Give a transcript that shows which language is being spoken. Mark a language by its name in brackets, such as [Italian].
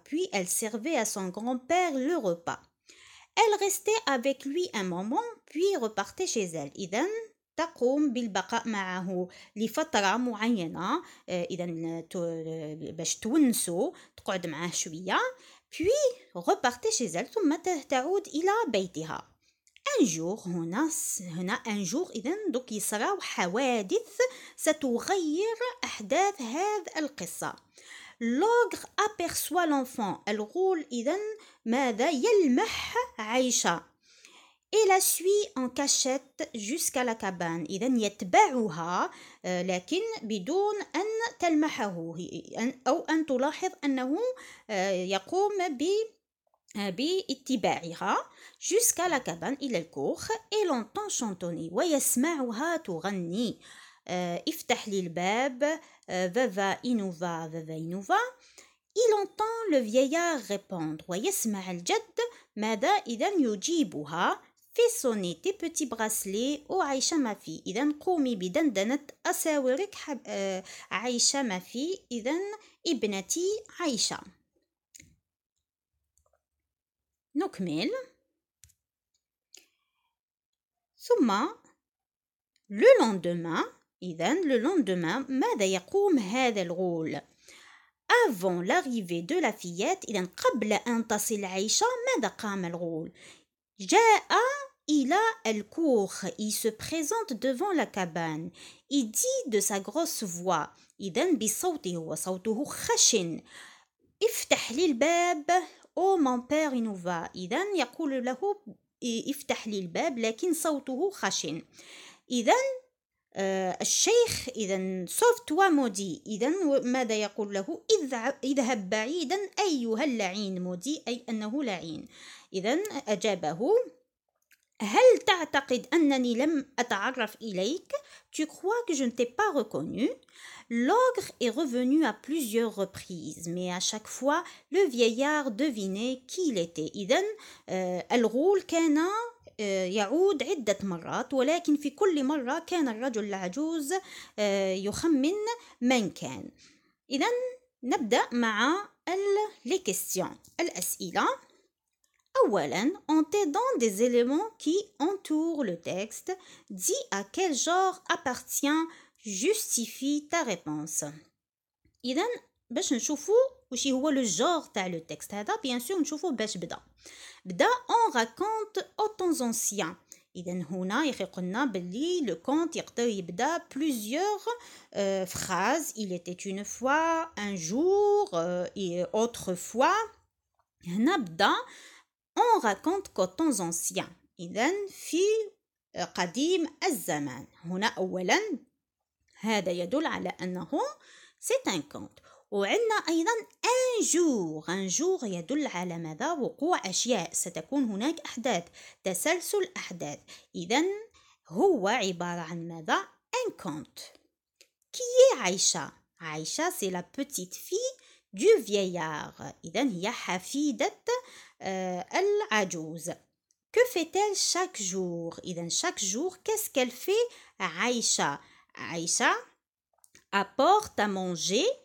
[French] puis elle servait à son grand-père le repas. Elle restait avec lui un moment puis repartait chez elle. [Arabic] إذا تقوم بالبقاء معه لفترة معينة، إذا باش تونسوا، تقعد معه شوية، [French] puis repartait chez elle، [Arabic] ثم تعود إلى بيتها. [French] un jour [Arabic] هنا un jour إذا دوك يصراو حوادث ستغير أحداث هذه القصة. [French] l'ogre aperçoit l'enfant. [Arabic] الغول إذا ماذا؟ يلمح عائشة. [French] et la suit en cachette jusqu'à la cabane. [Arabic] إذا يتبعها لكن بدون أن تلمحه أو أن تلاحظ أنه يقوم باتباعها [French] jusqu'à la cabane [Arabic] إلى الكوخ. [French] et l'entend chantonner [Arabic] ويسمعها تغني افتح لي الباب [Kabyle] vava inuva vava inuva. [French] il entend le vieillard répondre [Arabic] ويسمع الجد ماذا؟ إذا يجيبها [French] fais sonner tes petits bracelets ô عايشة ما في. [Arabic] إذا قومي بدندنة أساورك عايشة ما في، إذا ابنتي عايشة. نكمل. [French] ثم le lendemain إذا le lendemain [Arabic] ماذا يقوم هذا الغول؟ [French] avant l'arrivée de la fillette. [Arabic] إذا قبل أن تصل عايشة ماذا قام الغول؟ جاء إلى الكوخ. [French] il se présente devant la cabane. il dit de sa grosse voix [Arabic] إذا بصوته وصوته خشن افتح لي الباب أو [French] mon père inuva. [Arabic] إذا يقول له افتح لي الباب لكن صوته خشن. إذا الشيخ إذا [French] sauf toi maudit. [Arabic] إذا ماذا يقول له؟ اذهب بعيدا أيها اللعين. maudit أي أنه لعين. إذا أجابه هل تعتقد أنني لم أتعرف إليك؟ [French] Tu crois que je ne t'ai pas reconnu? L'ogre est revenu à plusieurs reprises, mais à chaque fois, le vieillard devinait qui il était. [Arabic] إذن الغول كان يعود عدة مرات، ولكن في كل مرة كان الرجل العجوز يخمن من كان. إذن نبدأ مع [French] les questions، [Arabic] الأسئلة. أولاً, [French] en t'aidant des éléments qui entourent le texte, dis à quel genre appartient, justifie ta réponse. [Arabic] إذن باش نشوفوا وش هو لو جور تاع لو تكست هذا. بيان سور نشوفوا باش بدا [French] on raconte aux temps anciens. [Arabic] إذا هنا يخي قلنا باللي لو كونت يقدر يبدا plusieurs phrases. [French] il était une fois, un jour, et autrefois. [Arabic] هنا بدا [French] on raconte qu'aux temps anciens. [Arabic] إذن في قديم الزمان. هنا أولا هذا يدل على أنه [French] c'est un conte. [Arabic] وعندنا أيضا un jour يدل على ماذا؟ وقوع أشياء، ستكون هناك أحداث، تسلسل أحداث. إذن هو عبارة عن ماذا؟ un conte. [French] qui est عايشة؟ عايشة c'est la petite fille du vieillard. [Arabic] إذن هي حفيدة العجوز. [French] que fait-elle chaque jour؟ إذن chaque jour qu'est-ce qu'elle fait؟ عايشة apporte à manger.